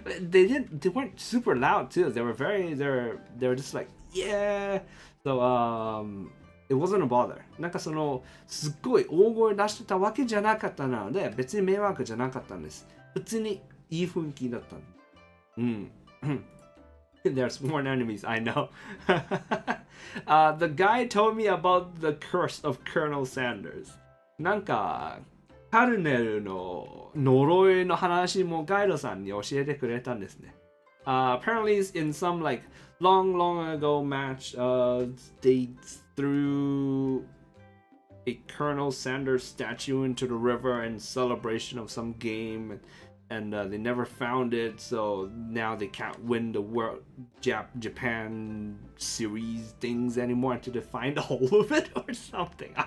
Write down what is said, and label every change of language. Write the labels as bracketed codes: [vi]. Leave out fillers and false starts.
[en] They weren't super loud too. They were just like, yeah. So it wasn't a bother. [ja] なんかすっごい大声出してたわけじゃなかったので、別に迷惑じゃなかったんです。普通にいい雰囲気だったんです。うん。 [en] There's more enemies, I know. The guy told me about the curse of Colonel Sanders. [ja] なんかカルネルの呪いの話もガイドさんに教えてくれたんですね。 [en] Apparently in some like long ago match, they threw a Colonel Sanders statue into the river in celebration of some game, and they never found it, so now they can't win the World Japan series things anymore until they find all of it or something.